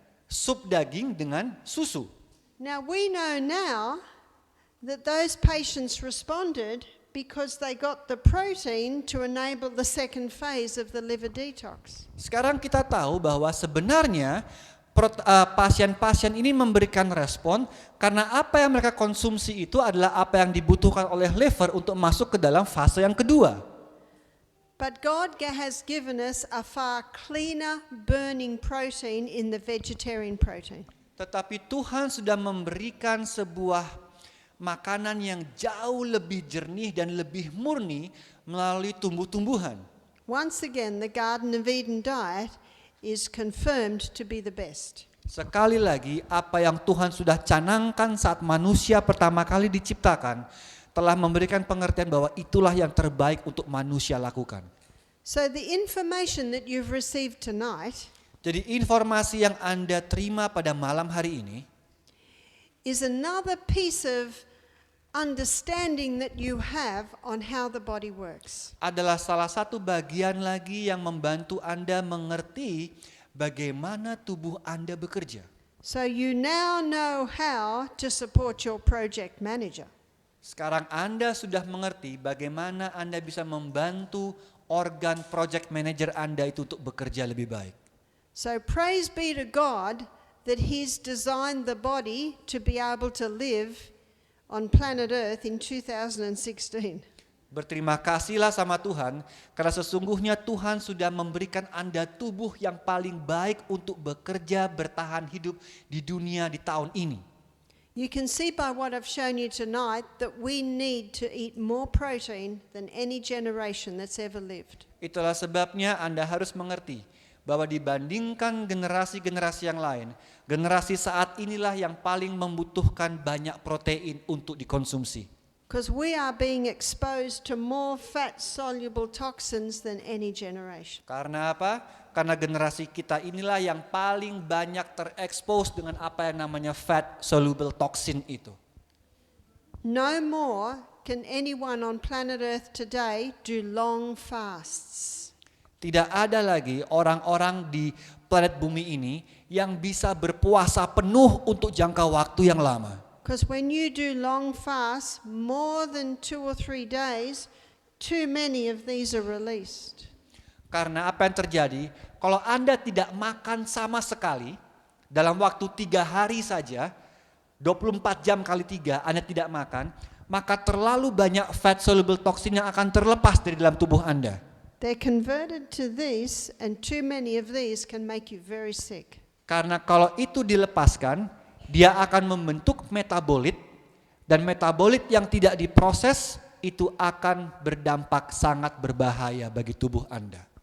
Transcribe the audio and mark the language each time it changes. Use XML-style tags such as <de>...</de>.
<id>Sup daging dengan susu.</id> <en>Now we know now that those patients responded because they got the protein to enable the second phase of the liver detox.</en> <id>Sekarang kita tahu bahwa sebenarnya pasien-pasien ini memberikan respon karena apa yang mereka konsumsi itu adalah apa yang dibutuhkan oleh liver untuk masuk ke dalam fase yang kedua.</id> <en>But God has given us a far cleaner burning protein in the vegetarian protein.</en> <id>Tetapi Tuhan sudah memberikan sebuah makanan yang jauh lebih jernih dan lebih murni melalui tumbuh-tumbuhan.</id> <en>Once again, the Garden of Eden diet is confirmed to be the best.</en> <id>Sekali lagi, apa yang Tuhan sudah canangkan saat manusia pertama kali diciptakan telah memberikan pengertian bahwa itulah yang terbaik untuk manusia lakukan.</id> <en>So the information that you've received tonight</en> <id>Jadi informasi yang Anda terima pada malam hari ini</id> <en>is another piece of understanding that you have on how the body works.</en> <id>adalah salah satu bagian lagi yang membantu Anda mengerti bagaimana tubuh Anda bekerja.</id> <en>So you now know how to support your project manager.</en> <id>Sekarang Anda sudah mengerti bagaimana Anda bisa membantu organ project manager Anda itu untuk bekerja lebih baik.</id> <en>So praise be to God that He's designed the body to be able to live on planet Earth in 2016.</en> <id>Berterima kasihlah sama Tuhan karena sesungguhnya Tuhan sudah memberikan Anda tubuh yang paling baik untuk bekerja bertahan hidup di dunia di tahun ini.</id> <en>You can see by what I've shown you tonight that we need to eat more protein than any generation that's ever lived.</en> <id>Itulah sebabnya Anda harus mengerti bahwa dibandingkan generasi-generasi yang lain, generasi saat inilah yang paling membutuhkan banyak protein untuk dikonsumsi.</id> <en>Because we are being exposed to more fat-soluble toxins than any generation.</en> <id>Karena apa? Karena generasi kita inilah yang paling banyak terekspos dengan apa yang namanya fat soluble toxin itu.</id> <en>No more can anyone on planet Earth today do long fasts.</en> <id>Tidak ada lagi orang-orang di planet bumi ini yang bisa berpuasa penuh untuk jangka waktu yang lama.</id> <en>Because when you do long fasts, more than 2 or 3 days, too many of these are released.</en> <id>Karena apa yang terjadi, kalau Anda tidak makan sama sekali, dalam waktu 3 hari saja, 24 jam kali 3 Anda tidak makan, maka terlalu banyak fat soluble toxin yang akan terlepas dari dalam tubuh Anda.</id> <en>They're converted to these, and too many of these can make you very sick.</en> <id>Karena kalau itu dilepaskan, dia akan membentuk metabolit, dan metabolit yang tidak diproses itu akan berdampak sangat berbahaya bagi tubuh Anda.</id>